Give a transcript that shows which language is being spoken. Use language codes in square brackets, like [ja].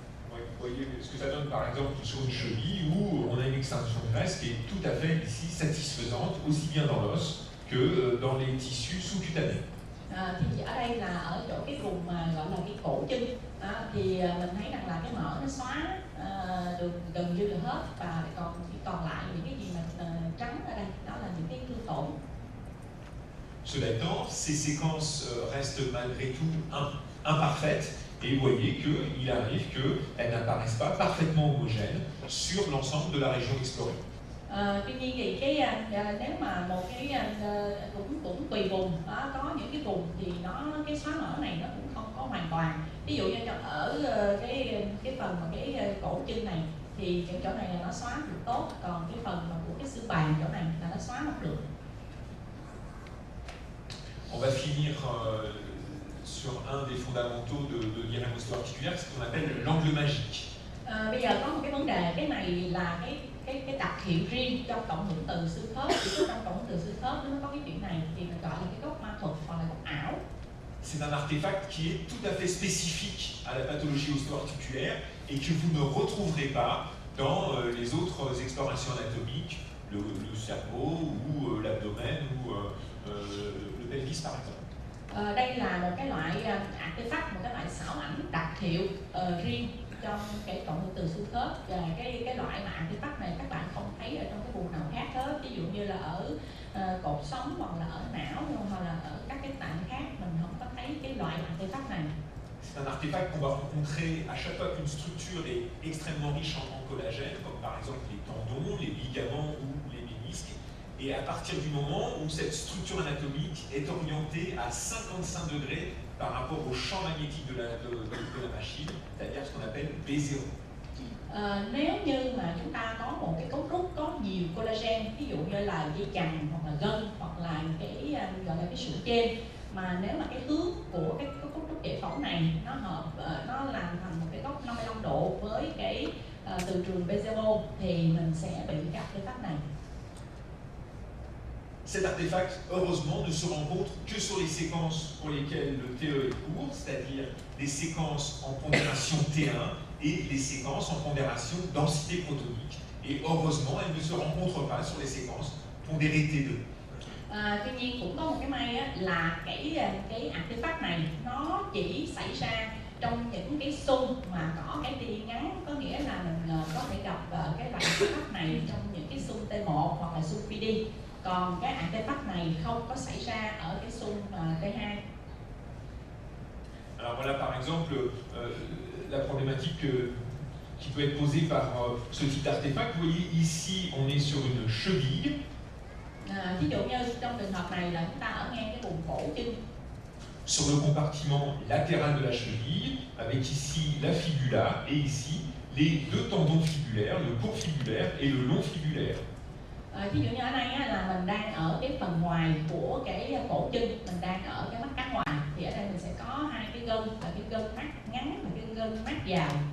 [fr] Vous voyez ce que ça donne par exemple sur une cheville où on a une extinction de graisse qui est tout à fait ici satisfaisante, aussi bien dans l'os que dans les tissus sous-cutanés. [vi] Thì ở đây là ở chỗ cái vùng mà gọi là cái cổ chân thì mình thấy rằng là cái mỡ nó xóa được gần như là hết, và còn lại những cái gì mà trắng ở đây đó là những cái thương tổn. [fr] Cela étant, ces séquences restent malgré tout imparfaites, et vous voyez qu'il arrive qu'elles n'apparaissent pas parfaitement homogènes sur l'ensemble de la région explorée. [vi] Tuy nhiên thì nếu mà một cái cũng tùy vùng có những cái vùng thì cái xóa mỡ này nó cũng không có hoàn toàn. Ví dụ như ở cái phần mà cái cổ chân này thì cái chỗ này là nó xóa được tốt, còn cái phần mà của cái xương bàn chỗ này là nó xóa không được. [fr] On va finir sur un des fondamentaux de l'hyrémostie articulaire, ce qu'on appelle l'angle magique. [vi] Bây giờ có một cái vấn đề, cái này là cái đặc hiệu riêng trong cộng hưởng từ xương khớp. Thì trong cộng hưởng từ xương khớp nó có cái chuyện này thì mình gọi là cái góc ma thuật hoặc là góc ảo. [fr] C'est un artefact qui est tout à fait spécifique à la pathologie osteoarticulaire et que vous ne retrouverez pas dans les autres explorations anatomiques, le cerveau ou l'abdomen ou le pelvis par exemple. [vi] Đây là một cái loại artefact, một cái loại xảo ảnh đặc hiệu riêng trong cái cộng hưởng từ xương khớp, và cái loại mà artefact này các bạn không thấy ở trong cái vùng nào khác hết, ví dụ như là ở cột sống hoặc là ở não hoặc là ở các cái tạng khác, mình không có thấy cái loại artefact này. [fr] C'est un artefact qu'on va rencontrer à chaque fois qu'une structure est extrêmement riche en collagène, comme par exemple les tendons, les ligaments ou les ménisques. Et à partir du moment où cette structure anatomique est orientée à 55 degrés par rapport au champ magnétique de la machine, c'est-à-dire ce qu'on appelle B0. [vi] Nếu như mà chúng ta có một cái cấu trúc có nhiều collagen, ví dụ như là dây chằng hoặc là gân hoặc là cái gọi là cái sụn trên, mà nếu mà cái hướng của cái cấu trúc giải phẫu này nó hợp, nó làm thành một cái góc 55 độ với cái từ trường B0 thì mình sẽ bị cái artefact này. [fr] Cet artefact, heureusement, ne se rencontre que sur les séquences pour lesquelles le TE est court, c'est-à-dire les séquences en pondération T1 et les séquences en pondération densité protonique. Et heureusement, elle ne se rencontre pas sur les séquences pondérées T2. [vi] Tuy nhiên cũng có một cái may là cái artefact này nó chỉ xảy ra trong những cái xung mà có cái tia ngắn, có nghĩa là mình có thể gặp cái loại artefact này trong những cái xung T1 hoặc là xung PD. Còn cái artefact này không có xảy ra ở cái xung T2. [fr] Alors voilà par exemple la problématique qui peut être posée par ce type d'artefact. Vous voyez ici on est sur une cheville. [vi] Ví dụ như trong trường hợp này là chúng ta ở ngay cái vùng cổ chân. [fr] Sur le compartiment latéral de la cheville, avec ici la fibula et ici les deux tendons fibulaires, le court fibulaire et le long fibulaire. [vi] Ví dụ như ở đây á, là mình đang ở cái phần ngoài của cái cổ chân, mình đang ở cái mắt cá ngoài, thì ở đây mình sẽ có hai cái gân, là cái gân mắt ngắn và cái gân mắt dài.